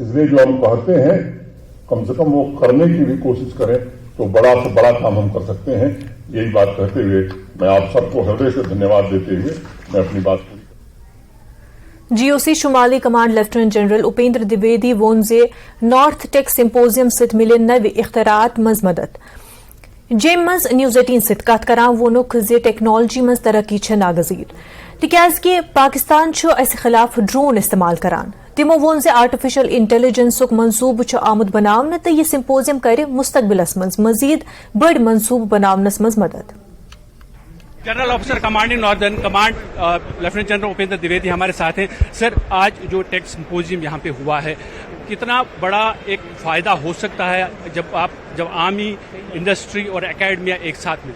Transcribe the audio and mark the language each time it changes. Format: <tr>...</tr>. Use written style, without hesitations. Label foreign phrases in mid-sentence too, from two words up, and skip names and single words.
<hi>इसलिए जो हम कहते हैं कम से कम वो करने की भी कोशिश करें तो बड़ा से बड़ा काम हम कर सकते हैं। यही बात कहते हुए मैं आप सबको हृदय से धन्यवाद देते हुए मैं अपनी बात</hi> <ks>जीओसी शुमाली कमांड लेफ्टिनेंट जनरल उपेंद्र द्विवेदी वोन जे नॉर्थ टेक सिंपोजियम सित मिले नवे इख्तरात मज मदद जेम मज न्यूज 18 सित कत करान वोनुक जे टेक्नोलॉजी मज तरक्की छ नागजीर तिक्याज कि पाकिस्तान अस खिलाफ ड्रोन इस्तेमाल करान। तिमो वोन जे आर्टिफिशियल इंटेलिजेंसुक मंसूब आमुद बनावन तो यह सिंपोजियम करे मुस्तकबिलस मज मजीद बड़ मंसूब बनावनस मज मदद।</ks> <en>General Officer Commanding Northern Command</en> <hi>लेफ्टिनेंट जनरल उपेंद्र द्विवेदी हमारे साथ हैं। सर, आज जो</hi> <en>tech symposium</en> <hi>यहाँ पे हुआ है, कितना बड़ा एक फायदा हो सकता है जब आर्मी, इंडस्ट्री और एकेडमिया एक साथ में?</hi>